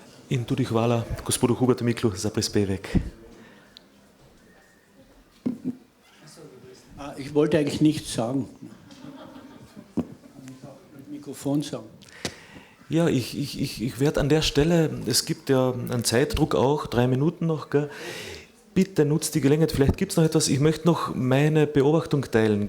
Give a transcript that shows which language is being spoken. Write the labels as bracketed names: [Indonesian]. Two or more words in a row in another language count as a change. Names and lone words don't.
[Slovenian] In tudi hvala gospodu Hubertu Miklu za prispevek. [German] Ich wollte eigentlich nichts sagen. Mikrofon sagen. Ja, ich werde an der Stelle, es gibt ja einen Zeitdruck auch, 3 Minuten noch, gell? Bitte nutzt die Gelegenheit, vielleicht gibt es noch etwas, ich möchte noch meine Beobachtung teilen.